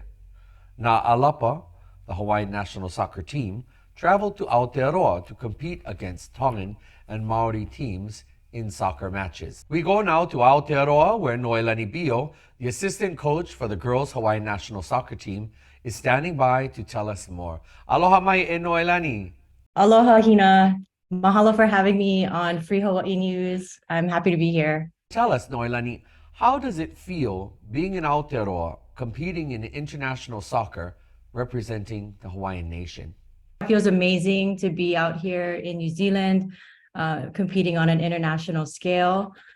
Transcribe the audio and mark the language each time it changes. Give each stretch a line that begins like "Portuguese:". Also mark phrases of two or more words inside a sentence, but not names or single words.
English: Na Alapa, the Hawaiian national soccer team, traveled to Aotearoa to compete against Tongan and Maori teams in soccer matches. We go now to Aotearoa, where Noelani Bio, the assistant coach for the girls' Hawaiian national soccer team, is standing by to tell us more.
Hawaiian: Aloha mai e Noelani.
English: Aloha, Hina. Mahalo for having me on Free Hawaii News. I'm happy to be here. Tell us, Noelani, how does it feel being in Aotearoa, competing in international soccer, representing the Hawaiian nation? It feels amazing to be out here in New Zealand, competing on an international scale.